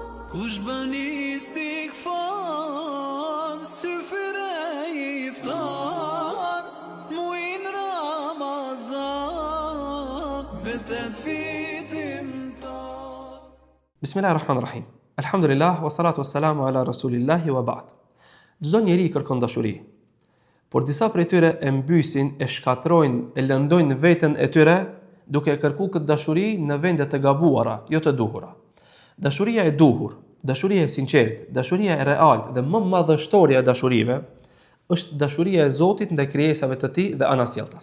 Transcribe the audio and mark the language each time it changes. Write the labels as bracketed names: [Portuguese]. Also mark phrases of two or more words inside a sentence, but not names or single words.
[Albanian] Kush bën istighfar, syfyre iftar, muin Ramazan, betet fitim tar. [Arabic] بسم الله الرحمن الرحيم. الحمد لله، والصلاة والسلام على رسول الله وبعد. [Albanian] Çdo njeri kërkon dashuri, por disa prej tyre e mbysin, e shkatrojnë, e lëndojnë veten e tyre duke kërkuar këtë dashuri në vende të gabuara, jo të duhura. Dashuria e duhur, dashuria e sinqert, dashuria e realt dhe më madhështoria e dashurive është dashuria e Zotit ndaj krijesave të Tij dhe anasjelltas.